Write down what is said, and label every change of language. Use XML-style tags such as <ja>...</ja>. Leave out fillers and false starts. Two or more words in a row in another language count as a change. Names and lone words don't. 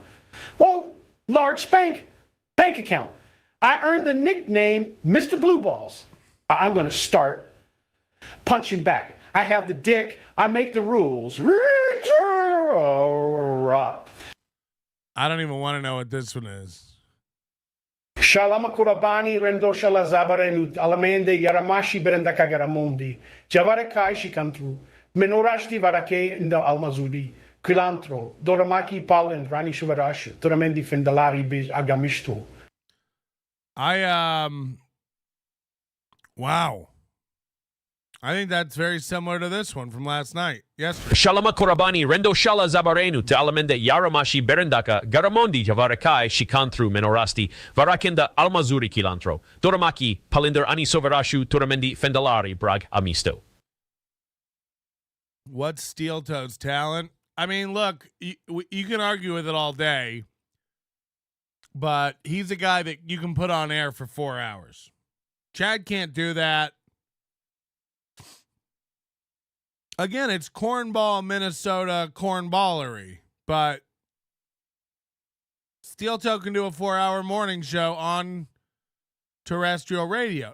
<en>Well, large bank account. I earned the nickname Mr. Blue Balls. I'm going to start punching back. I have the dick. I make the rules. I don't even want to know what this one is. Shalama Kurabani Rendo Shala Zabarenu Alamende Yaramashi Berendaka Garamundi Javarekai Shikantru Menorashti Varake in the Almazudi Kilantro Doramaki Palin Rani Shuvarash Toramendi Fendalari Biz Agamisto. Wow. I think that's very similar to this one from last night. Yesterday. Shalama Korabani, Rendo Shala Zabarenu, Te Alamende Yaramashi Berendaka, Garamondi Javarakai, Shikantru, Menorasti, Varakenda Almazuri Kilantro, Doramaki, Palinder Ani Soverashu, Turamendi Fendalari, Brag Amisto. What's Steel Toe's talent? I mean, look, you can argue with it all day, but he's a guy that you can put on air for 4 hours. Chad can't do that. Again, it's cornball, Minnesota cornballery, but Steel Toe can do a 4-hour morning show on terrestrial radio.</en>